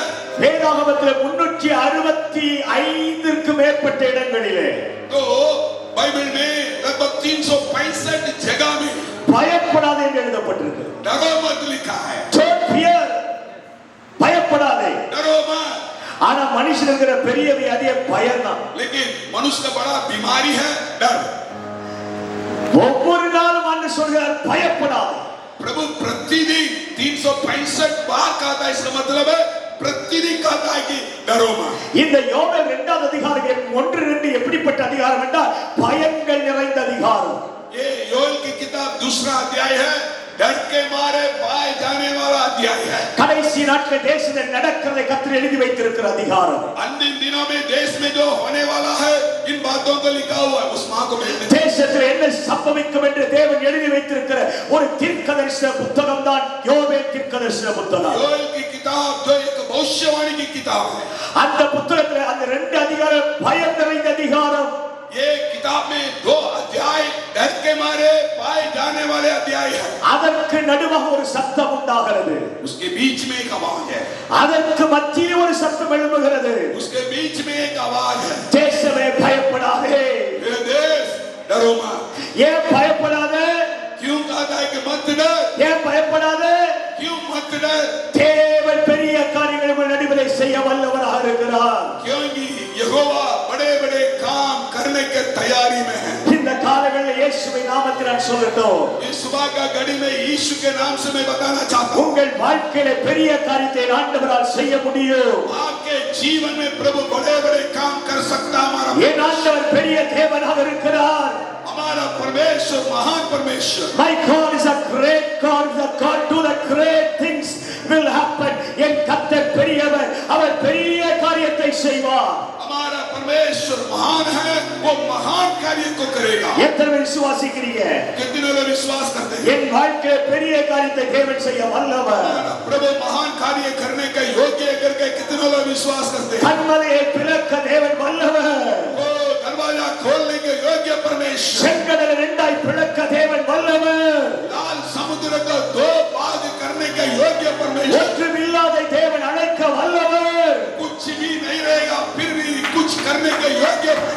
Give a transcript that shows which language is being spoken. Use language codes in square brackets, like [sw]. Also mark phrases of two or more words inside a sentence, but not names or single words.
[ta] வேதாகமத்தில் 365க்கு மேற்பட்ட இடங்களிலே [hi] तो बाइबल में लगभग 365 जगह में [ta] பயப்படாதே என்று எழுதப்பட்டிருக்கு [hi] डरो मत लिखा है। [en] Don't fear. [ta] பயப்படாதே [hi] डरो मत। [ta] ஆனா மனுஷனுங்கிற பெரிய வியாதியே பயம்தான் [hi] लेकिन मनुष्य का बड़ा बीमारी है डर। [ta] ஒவ்வொரு நாளும் ஆண்டு சொல்கிறார் பயப்படாதே [hi] प्रभु प्रतिदिन 365 बार कहता है, इसका मतलब है प्रतिदिन कहता है कि डरो मत। [ta] இந்த யோவேல் 2வது அதிகாரம் 1-2 எப்படிப்பட்ட அதிகாரம் என்றால் பயங்கள் நிறைந்த அதிகாரம் [hi] ये योएल की किताब दूसरा अध्याय है, डर के मारे पाए जाने वाला अध्याय है। [ta] கடைசி நாட்கள் தேசத்தில் நடக்கிறதை கர்த்தர் எழுதி வைத்திருக்கிற அதிகாரம். [hi] अंतिम दिनों में देश में जो होने वाला है इन बातों को लिखा हुआ है उस मां को भेजने। [ta] தேசத்தில் என்ன சம்பவிக்கும் என்று தேவன் எழுதி வைத்திருக்கிற ஒரு தீர்க்கதரிசன புத்தகம் தான் யோவேல் தீர்க்கதரிசன புத்தகம். [hi] योएल की किताब जो एक भविष्यवाणी की किताब है। [ta] அந்த புத்தகத்தில் அந்த 2 அதிகாரம் பயம் நிறைந்த அதிகாரம். [hi] ये किताब में 2 अध्याय डर के मारे पाए जाने वाले अध्याय है। [ta] அதற்கு நடுவாக ஒரு சத்தம் உண்டாகிறது. [hi] उसके बीच में एक आवाज है। [ta] அதற்கு மத்தியிலே ஒரு சத்தம் எழும்புகிறது. [hi] उसके बीच में एक आवाज है। [ta] தேசமே பயப்படாதே. [hi] मेरे देश डरो मत। [ta] ஏன் பயப்படாதே? [hi] क्यों कहता है कि मत डर? [ta] ஏன் பயப்படாதே? [hi] क्यों मत डर? [ta] தேவன் பெரிய காரியங்களை உங்கள் நடுவிலே செய்ய வல்லவராக இருக்கிறார். [hi] क्योंकि यहोवा बड़े-बड़े काम करने के तैयारी में है। [ta] இந்த காலங்களில் இயேசுவின் நாமத்தில் நான் சொல்லட்டும். [hi] इस सुबह का घड़ी में यीशु के नाम से मैं बताना चाहता हूँ। [ta] உங்கள் வாழ்க்கையிலே பெரிய காரியத்தை ஆண்டவரால் செய்ய முடியும். [hi] आपके जीवन में प्रभु बड़े-बड़े काम कर सकता है। हमारा [ta] என் ஆண்டவர் பெரிய தேவனாக இருக்கிறார். [hi] हमारा परमेश्वर महान परमेश्वर। [en] My God is a great God. The God do the great things will happen. [ta] என் கர்த்தர் பெரியவர். அவர் பெரிய காரியத்தை செய்வார். [hi] हमारा परमेश्वर महान है। वो महान कार्य को करेगा। [ta] எத்தனை பேர் விசுவாசிக்கிறீங்க? [hi] कितने लोग विश्वास करते हैं? [ta] என் வாழ்க்கையிலே பெரிய காரியத்தை தேவன் செய்ய வல்லவர். [hi] हमारा प्रभु महान कार्य करने का योग्य करके कितने लोग विश्वास करते हैं? [ta] கன்மலையை பிளக்க தேவன் வல்லவர். [hi] वो दरवाजा खोलने के योग्य परमेश्वर। [ta] செங்கடலை 2ஆய் பிளக்க தேவன் வல்லவர். [hi] लाल समुद्र को 2 भाग करने का योग्य परमेश्वर। [ta] ஒன்றுமில்லாத தேவன் அழைக்க வல்லவர். [hi] कुछ भी नहीं रहेगा फिर भी कुछ करने के योग्य प्रभु।